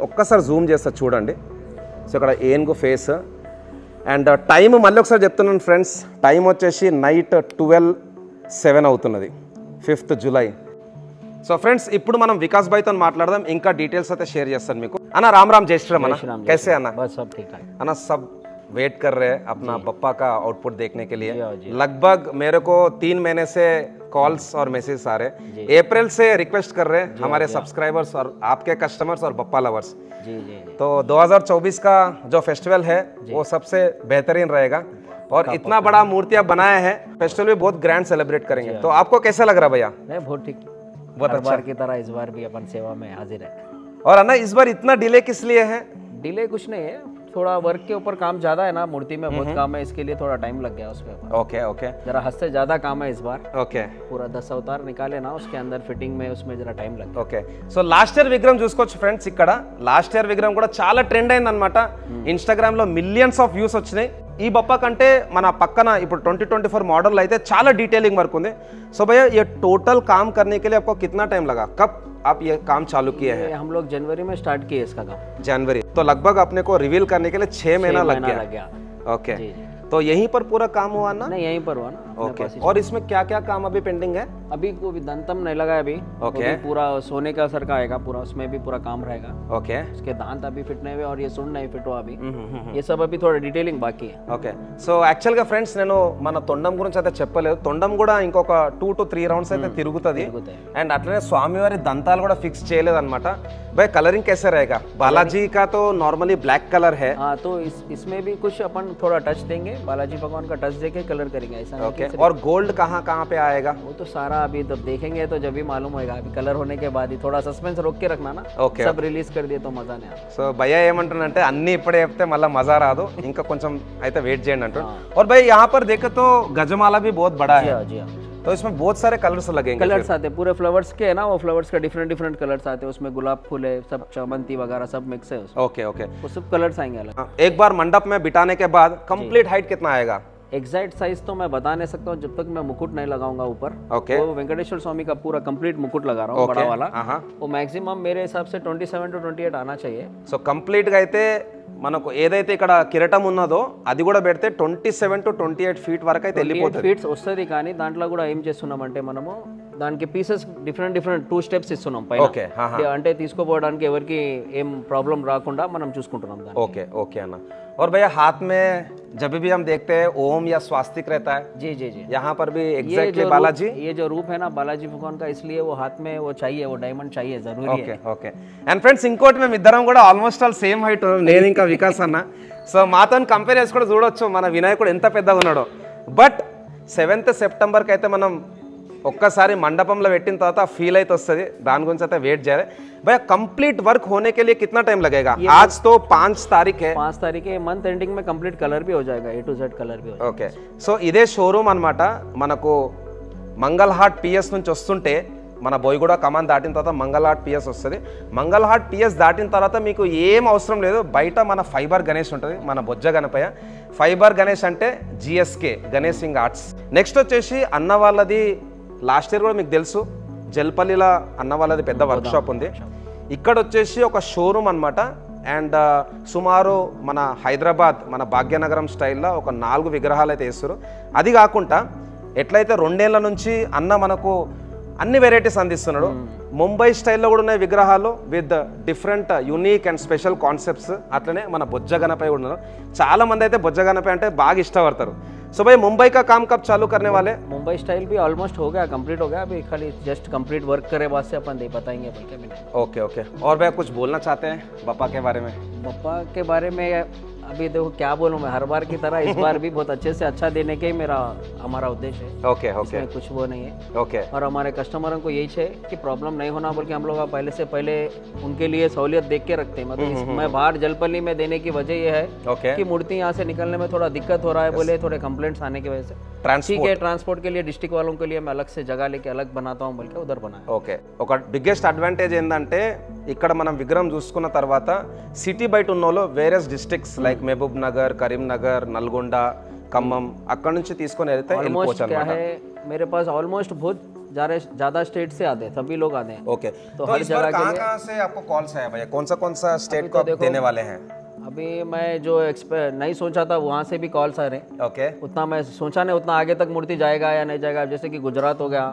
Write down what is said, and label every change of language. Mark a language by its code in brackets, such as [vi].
[te] ఒక్కసారి జూమ్ చేస్తా చూడండి. సో ఇక్కడ ఏనుగు ఫేస్. అండ్ టైం మళ్ళీ ఒకసారి చెప్తున్నాను ఫ్రెండ్స్, టైం వచ్చేసి నైట్ 12 7 అవుతున్నది 5th జూలై సో ఫ్రెండ్స్ ఇప్పుడు మనం వికాస్ భాయ్తో మాట్లాడదాం ఇంకా డీటెయిల్స్ అయితే షేర్ చేస్తాను మీకు అన్న [hi] राम राम जय श्री राम अना कैसे अना बस सब ठीक ठाक अना सब वेट कर रहे हैं अपना बप्पा का आउटपुट देखने के लिए लगभग मेरे को 3 महीने से कॉल्स और मैसेज आ रहे अप्रैल से रिक्वेस्ट कर रहे हैं हमारे सब्सक्राइबर्स और आपके कस्टमर्स और बप्पा लवर्स जी जी तो 2024 का जो फेस्टिवल है वो सबसे बेहतरीन रहेगा और इतना बड़ा मूर्तियां बनाया है फेस्टिवल भी बहुत ग्रैंड सेलिब्रेट करेंगे तो आपको कैसा लग रहा भैया नहीं बहुत ठीक बहुत हर बार की तरह इस बार भी अपन सेवा में हाजिर है और अन्ना इस बार इतना डिले किस लिए है डिले कुछ नहीं है थोड़ा वर्क के ऊपर काम ज्यादा है ना मूर्ति में बहुत काम है इसके लिए थोड़ा टाइम लग गया उस पे ओके ओके जरा हद से ज्यादा काम है इस बार ओके पूरा 10 अवतार निकाले ना उसके अंदर फिटिंग में उसमें जरा टाइम लग गया [te] ఓకే సో లాస్ట్ ఇయర్ విగ్రహం చూసుకోవచ్చు ఫ్రెండ్స్ ఇక్కడ లాస్ట్ ఇయర్ విగ్రహం కూడా చాలా ట్రెండ్ అయింది అనమాట ఇన్స్టాగ్రామ్ లో మిలియన్స్ ఆఫ్ వ్యూస్ వచ్చినాయి ఈ బప్పా కంటే మన పక్కన ఇప్పుడు 2024 मॉडल అయితే చాలా డీటెయిలింగ్ వర్క్ ఉంది సో [hi] भैया ये टोटल काम करने के लिए आपको कितना टाइम लगा कब आप ये काम चालू किए हैं हम लोग जनवरी में स्टार्ट किए इसका काम जनवरी तो लगभग अपने को रिवील करने के लिए 6 महीना लग गया ओके तो यहीं पर पूरा काम हुआ ना नहीं यहीं पर हुआ ना ओके और इसमें क्या क्या काम अभी पेंडिंग है अभी कोई दंतम नहीं लगा है अभी ओके पूरा सोने का सर का आएगा पूरा उसमें भी पूरा काम रहेगा ओके उसके दांत अभी फिट नहीं हुए और ये सुन नहीं फिट हुआ अभी ये सब अभी थोड़ा डिटेलिंग बाकी है [te] ఓకే సో యాక్చువల్గా ఫ్రెండ్స్ నేను మన తొండం గురించి అయితే చెప్పలేదు తొండం కూడా ఇంకొక 2 to 3 రౌండ్స్ అయితే తిరుగుతుంది అండ్ అట్లనే స్వామివారి దంతాలు కూడా ఫిక్స్ చేయలేదన్నమాట [hi] भाई कलरिंग कैसे रहेगा बालाजी का तो नॉर्मली ब्लैक कलर है हाँ तो इसमें भी कुछ अपन थोड़ा टच देंगे बालाजी भगवान का टच देके कलर करेंगे ऐसा ओके और गोल्ड कहाँ कहाँ पे आएगा वो तो सारा अभी तो देखेंगे तो जब भी मालूम होगा अभी कलर होने के बाद ही थोड़ा सस्पेंस रोक के रखना ना ओके सब रिलीज कर दिए तो मजा नहीं आता [te] సో భయ్యా ఏమంటున్నారంటే అన్ని ఇప్పుడే చెప్తే మళ్ళీ మజా రాదు ఇంకా కొంచెం అయితే వెయిట్ చేయండి అంటారు [hi] और भाई यहाँ पर देखे तो गजमाला भी बहुत बड़ा है जी हाँ तो इसमें बहुत सारे कलर्स लगेंगे कलर्स आते हैं पूरे फ्लावर्स के है ना वो फ्लावर्स का डिफरेंट कलर्स आते हैं उसमें गुलाब फूल है सब चावंती वगैरह सब मिक्स है उसमें ओके ओके वो सब कलर्स आएंगे अलग एक बार मंडप में बिठाने के बाद कंप्लीट हाइट कितना आएगा एग्जैक्ट साइज तो मैं बता नहीं सकता हूँ जब तक मैं मुकुट नहीं लगाऊंगा ऊपर ओके वो वेंकटेश्वर स्वामी का पूरा कंप्लीट मुकुट लगा रहा हूँ बड़ा वाला वो मैक्सिमम मेरे हिसाब से 27 to 28 आना चाहिए [te] సో కంప్లీట్గా అయితే మనకు ఏదైతే ఇక్కడ కిరీటం ఉన్నదో అది కూడా పెడితే 27 to 28 ఫీట్ వరకు అయితే వెళ్ళిపోతుంది ఫీట్స్ వస్తుంది కానీ దాంట్లో కూడా ఏం చేస్తున్నామంటే మనము దానికి పీసెస్ డిఫరెంట్ 2 స్టెప్స్ ఇస్తున్నాం పైన ఓకే అంటే తీసుకోపోవడానికి ఎవరికి ఏం ప్రాబ్లం రాకుండా మనం చూసుకుంటున్నాం దాన్ని [hi] ओके ओके अन्ना और भैया हाथ में जब भी हम देखते हैं ओम या स्वास्तिक रहता है जी जी जी यहाँ पर भी एग्जैक्टली बालाजी ये जो रूप है ना बालाजी भगवान का इसलिए वो हाथ में वो चाहिए वो डायमंड चाहिए जरूरी [te] ఓకే ఓకే అండ్ ఫ్రెండ్స్ ఇంకోటి మేము ఇద్దరం కూడా ఆల్మోస్ట్ ఆల్ సేమ్ హైట్ నేను ఇంకా వికాస్ అన్న సో మాతో కంపేర్ చేసి కూడా చూడొచ్చు మన వినాయకుడు ఎంత పెద్దగా ఉన్నాడో బట్ 7th సెప్టెంబర్కి అయితే మనం ఒక్కసారి మండపంలో పెట్టిన తర్వాత ఫీల్ అయితే వస్తుంది దాని గురించి అయితే వెయిట్ చేయాలి [hi] भैया कंप्लीट वर्क होने के लिए कितना टाइम लगेगा आज तो 5 तारीख है 5 तारीख है मंथ एंडिंग में कंप्लीट कलर भी हो जाएगा A to Z कलर भी हो [te] ఓకే సో ఇదే షోరూమ్ అన్నమాట మనకు మంగళహాట్ పిఎస్ నుంచి వస్తుంటే మన బోయిగూడ కమాన్ దాటిన తర్వాత మంగళహాట్ పిఎస్ వస్తుంది మంగళహాట్ పిఎస్ దాటిన తర్వాత మీకు ఏం అవసరం లేదు బయట మన ఫైబర్ గణేష్ ఉంటుంది మన బొజ్జ గణపయ్య ఫైబర్ గణేష్ అంటే GSK Ganesh Singh arts next వచ్చేసి అన్న వాళ్ళది లాస్ట్ ఇయర్ కూడా మీకు తెలుసు జల్పల్లిలో అన్న వాళ్ళది పెద్ద వర్క్ షాప్ ఉంది ఇక్కడ వచ్చేసి ఒక షోరూమ్ అన్నమాట అండ్ సుమారు మన హైదరాబాద్ మన భాగ్యనగరం స్టైల్లో ఒక 4 విగ్రహాలు అయితే వేస్తారు అది కాకుండా ఎట్లయితే 2 ఏళ్ల నుంచి అన్న మనకు అన్ని వెరైటీస్ అందిస్తున్నాడు ముంబై స్టైల్లో కూడా ఉన్నాయి విగ్రహాలు with different unique and special concepts అట్లనే మన బొజ్జ గణపయ్య కూడా ఉన్నారు చాలా మంది అయితే బొజ్జ గణపయ్య అంటే బాగా ఇష్టపడతారు సో [hi] भाई मुंबई का काम कब चालू करने वाले मुंबई स्टाइल भी ऑलमोस्ट हो गया कंप्लीट हो गया अभी खाली जस्ट कंप्लीट वर्क करे बाद से अपन दे बताएंगे बोल के मैंने ओके ओके और भैया कुछ बोलना चाहते हैं बप्पा के बारे में बप्पा के बारे में अभी देखो क्या बोलूं मैं हर बार की तरह इस बार भी बहुत अच्छे से अच्छा देने के ही हमारा उद्देश्य है ओके ओके कुछ वो नहीं है ओके और हमारे कस्टमरों को यही है कि प्रॉब्लम नहीं होना बोल के हम लोग पहले से पहले उनके लिए सहूलियत देख के रखते हैं मतलब मैं बाहर जलपल्ली में देने की वजह ये है कि मूर्ति यहाँ से निकलने में थोड़ा दिक्कत हो रहा है बोले थोड़े कंप्लेंट्स आने की वजह से ठीक है ट्रांसपोर्ट के लिए डिस्ट्रिक्ट वालों के लिए मैं अलग से जगह लेके अलग बनाता हूँ बोल के उधर बनाया [te] ఓకే ఒక బిగ్గెస్ట్ అడ్వాంటేజ్ ఏంటంటే ఇక్కడ మనం విగ్రహం చూసుకున్న తర్వాత సిటీ బయట ఉన్న వాళ్ళు various districts like Mahabub Nagar Karimnagar Nalgonda Khammam అక్కడ నుంచి తీసుకొని వెళ్తే వెళ్ళిపోవచ్చు అన్నమాట [hi] मेरे पास ऑलमोस्ट बहुत ज्यादा स्टेट से आते हैं सभी लोग आते हैं ओके तो हर जगह कहाँ से आपको कॉल्स आया भैया कौन सा स्टेट को देने वाले हैं अभी मैं जो नहीं सोचा था वहाँ से भी कॉल्स आ रहे हैं। ओके उतना मैं सोचा नहीं उतना आगे तक मूर्ति जाएगा या नहीं जाएगा, जैसे कि गुजरात हो गया,